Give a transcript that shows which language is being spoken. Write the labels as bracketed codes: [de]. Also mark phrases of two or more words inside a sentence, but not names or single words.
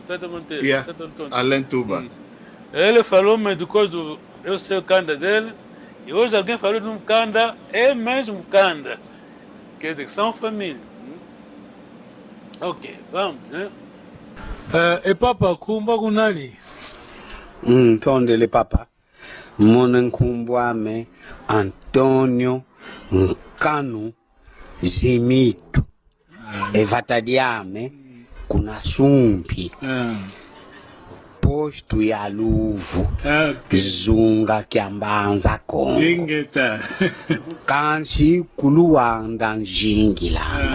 [pt] Alain Tuba. Ele falou, mas do coisa eu sei o Kanda dele, e hoje alguém falou de um Kanda, é mesmo Kanda. Quer dizer, são família. Ok, vamos, né? [kg] E papa, kumba kunali? Tondele papa. Mona nkumbwame Antonio Nkanu Zimito. Evatadiame kuna sumpi. Posto ya luvu. Zunga kiambanza kongo. Ingeta. Kansi kuluwanda njingilanga.